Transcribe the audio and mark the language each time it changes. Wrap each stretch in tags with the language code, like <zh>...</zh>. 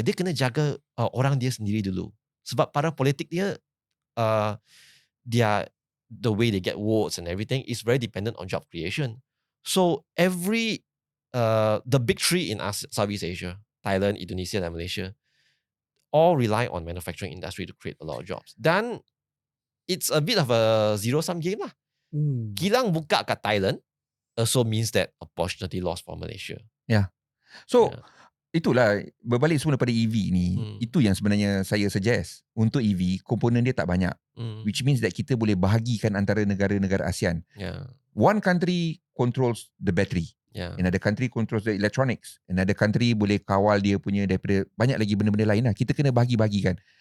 <ms>Dia kena jaga orang dia sendiri dulu. Sebab para politik dia</ms> <en>the way they get votes and everything is very dependent on job creation. So the big three in Southeast Asia, Thailand, Indonesia dan Malaysia, all rely on manufacturing industry to create a lot of jobs. Dan it's a bit of a zero-sum game lah.</en> <ms>Kilang buka kat Thailand</ms> <en>also means that opportunity lost for Malaysia.</en> <ms>Yeah. So itulah, berbalik semula pada EV ni, itu yang sebenarnya saya suggest. Untuk EV, komponen dia tak banyak.</ms> <en>Which means that</en> <ms>kita boleh bahagikan antara negara-negara ASEAN.</ms> <en>One country controls the battery. Another country controls the electronics. Another country</en> <ms>boleh kawal dia punya daripada banyak lagi benda-benda lain lah. Kita kena bahagi-bahagikan.</ms>